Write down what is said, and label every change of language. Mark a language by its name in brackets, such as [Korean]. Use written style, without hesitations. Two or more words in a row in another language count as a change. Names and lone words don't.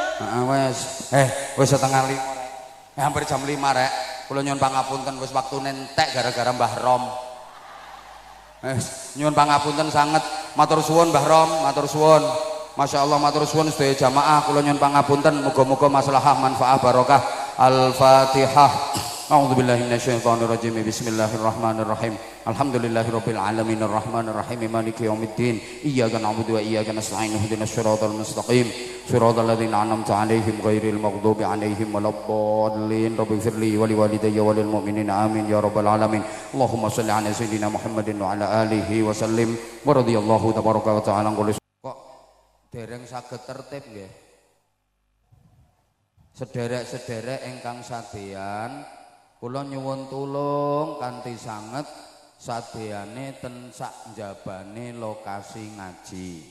[Javanese] Heeh wis. Wis setengah 5 rek. Hampir jam 5 rek. Kula nyuwun pangapunten wis waktune entek gara-gara Mbah Rom. Nyuwun pangapunten sanget. Matur suwun Mbah Rom, matur suwun. [Arabic] ما شاء الله [Javanese] matur suwun sedaya jamaah. Kula nyuwun pangapunten muga-muga maslahah manfaah barokah. Al-Fatihah. [Arabic] أعوذ بالله من الشيطان الرجيم. بسم الله الرحمن الرحيم. الحمد لله رب العالمين الرحمن الرحيم مالك يوم الدين. إياك نعبد وإياك نستعين اهدنا الصراط المستقيم. صراط الذين أنعمت عليهم غير المغضوب عليهم ولا الضالين. رب اغفر لي ولوالدي وللمؤمنين آمين يا رب العالمين. اللهم صل على سيدنا محمد وعلى آله وسلم. ورضي الله تبارك وتعالى [Javanese] kok dereng saged tertib nggih. Sederek-sederek ingkang sadeyan kula nyuwun tulung kanthi sanget sadeyane ten sak njabane lokasi ngaji.